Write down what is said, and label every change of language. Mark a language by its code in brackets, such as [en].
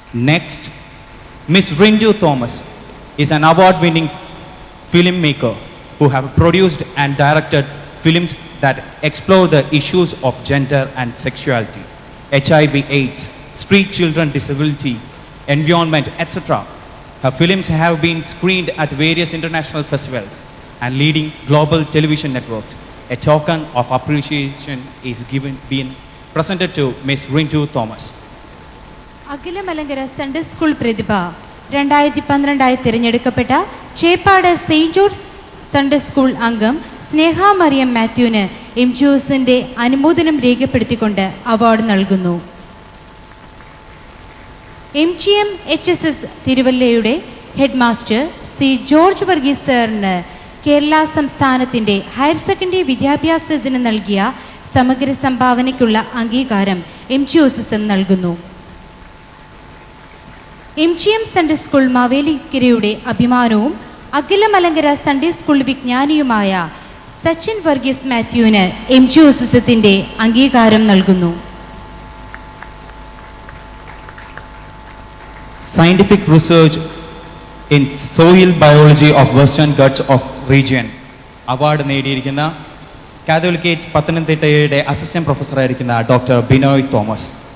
[en] Next, Miss Rinju Thomas is an award-winning filmmaker who have produced and directed films that explore the issues of gender and sexuality, HIV/AIDS, street children disability, environment, etc. Her films have been screened at various international festivals and leading global television networks. A token of appreciation is being presented to Miss Rinju Thomas. [ml] Akhila Malankara Sunday school പ്രതിഭ 2012 തിരഞ്ഞെടുക്കപ്പെട്ട Cheppad saint George Sunday school അംഗം സ്നേഹ Mariyam മാത്യുവിന് MGOസിന്റെ അനുമോദനം രേഖപ്പെടുത്തിക്കൊണ്ട് award നൽകുന്നു. MGM HSS തിരുവല്ലയുടെ head master C George Varghese സാറിന് കേരള സംസ്ഥാനത്തിൻ്റെ higher secondary വിദ്യാഭ്യാസത്തിന് നൽകിയ സമഗ്ര സംഭാവനയ്ക്കുള്ള അംഗീകാരം MGOSISM നൽകുന്നു. MGM സൺഡേ സ്കൂൾ മാവേലിക്കരയുടെ അഭിമാനവും അഖില മലങ്കര സൺഡേ സ്കൂൾ വിജ്ഞാനിയുമായ സച്ചിൻ വർഗീസ് മാത്യുവിന് MGOSISത്തിന്റെ അംഗീകാരം നൽകുന്നു. [en] Scientific research in soil biology of Western Ghats of region [ml] award നേടിയിരിക്കുന്ന catholicate പത്തനംതിട്ടയുടെ assistant പ്രൊഫസറായിരിക്കുന്ന doctor Binoy Thomas.